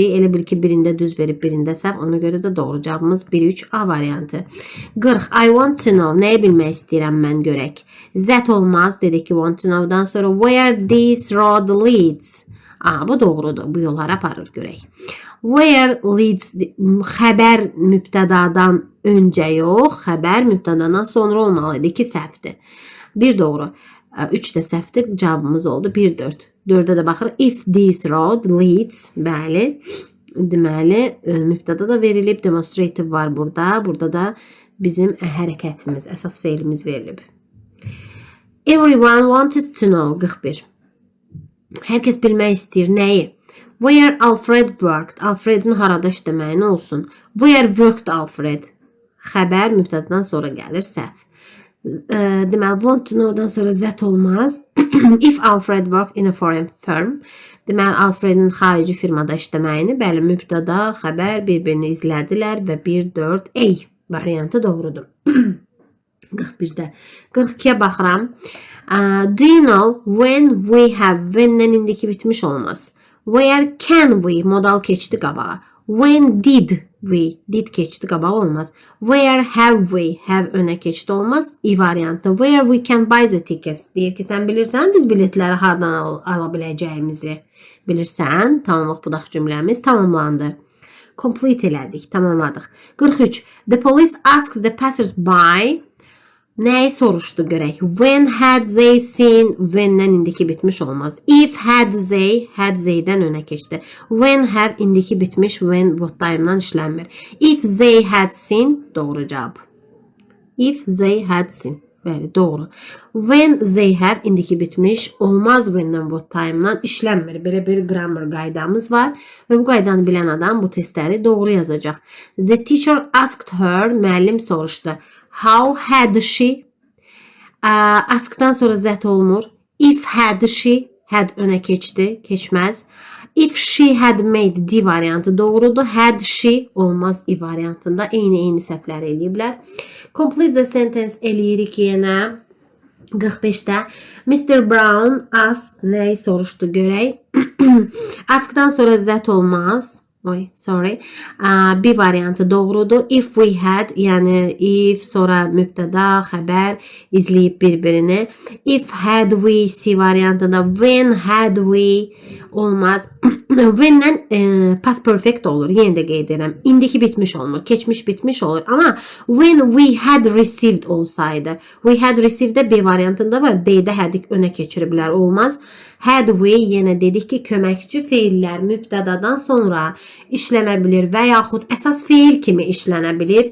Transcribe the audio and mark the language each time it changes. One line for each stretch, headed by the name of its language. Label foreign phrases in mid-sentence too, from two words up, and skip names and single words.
Azerbaijani: Elə bil ki, birində düz verib, birində səhv. Ona görə də doğru cavabımız 1-3 A variantı. 40.
English: I want to know.
Azerbaijani: Nəyi bilmək istəyirəm mən görək? Zət olmaz. Dedik ki,
English: want to know-dan sonra where this road leads?
Azerbaijani: Bu doğrudur. Bu yollara aparır görək.
English: Where leads
Azerbaijani: xəbər mübtədadan öncə yox, xəbər mübtədadan sonra olmalıydı. 2 səhvdir. 1 doğru. 3 də səhvdir. Cavabımız oldu 1-4. 4-də də baxır.
English: If this road leads,
Azerbaijani: bəli. Deməli, mübtəda da verilib. Demonstrative var burada. Burada da bizim hərəkətimiz, əsas feilimiz verilib.
English: Everyone wanted to know. 41.
Azerbaijani: Hər kəs bilmək istəyir. Nəyi?
English: Where Alfred worked.
Azerbaijani: Alfred'in harada işləməyi nə olsun?
English: Where worked Alfred?
Azerbaijani: Xəbər mübtədadan sonra gəlir, səhv. Deməli,
English: want to know-
Azerbaijani: dan sonra zət olmaz.
English: If Alfred worked in a foreign firm.
Azerbaijani: Deməli, Alfred'in xarici firmada işləməyini, bəli, mübtəda, xəbər bir-birini izlədilər və 1-4 A variantı doğrudur. 41-də. 42-yə baxıram.
English: Do you know when we have,
Azerbaijani: when-dən indiki bitmiş olmaz.
English: Where can we modal
Azerbaijani: keçdi qabağa.
English: When did we, did
Azerbaijani: keçdi qabağa olmaz.
English: Where have we, have
Azerbaijani: önə keçdi olmaz. I variantı.
English: Where we can buy the tickets.
Azerbaijani: Deyir ki, sən bilirsən biz biletləri hardan ala biləcəyimizi bilirsən. Tamamlıq budaq cümləmiz tamamlandı. Complete elədik, tamamladıq. 43.
English: The police asks the passers-by.
Azerbaijani: Nəyi soruşdu görək?
English: When had they seen,
Azerbaijani: when-dən indiki bitmiş olmaz.
English: If had they-dən
Azerbaijani: önə keçdi.
English: When have
Azerbaijani: indiki bitmiş,
English: when what time-dan işlənmir. If they had seen,
Azerbaijani: doğru cavab.
English: If they had seen.
Azerbaijani: Bəli, doğru.
English: When they have
Azerbaijani: indiki bitmiş olmaz, when-dən
English: what time-dan
Azerbaijani: işlənmir. Belə bir grammar qaydamız var və bu qaydanı bilən adam bu testləri doğru yazacaq.
English: The teacher asked her,
Azerbaijani: müəllim soruşdu.
English: How had she?
Azerbaijani: Askdan sonra zət olmur.
English: If had she, had
Azerbaijani: önə keçdi, keçməz.
English: If she had made,
Azerbaijani: D variantı doğrudur.
English: Had she
Azerbaijani: olmaz, I variantında. Eyni səhvlər eləyiblər.
English: Complete the sentence
Azerbaijani: eləyirik yenə. 45-də Mr. Brown asked, nəyi soruşdu görək. Askdan sonra zət olmaz. B variantı doğrudur.
English: If we had,
Azerbaijani: yəni if sonra mübtəda, xəbər izləyib bir-birini.
English: If had we, C variantında. When had we olmaz.
Azerbaijani: When-dən
English: past perfect
Azerbaijani: olur. Yenə də qeyd edirəm. İndiki bitmiş olmur. Keçmiş bitmiş olur.
English: Amma when we had received olsaydı. We had received-də
Azerbaijani: B variantında var. D-də had-ik önə keçiriblər. Olmaz.
English: Had we,
Azerbaijani: yenə dedik ki, köməkçi feillər mübtədadan sonra işlənə bilir və yaxud əsas feil kimi işlənə bilir.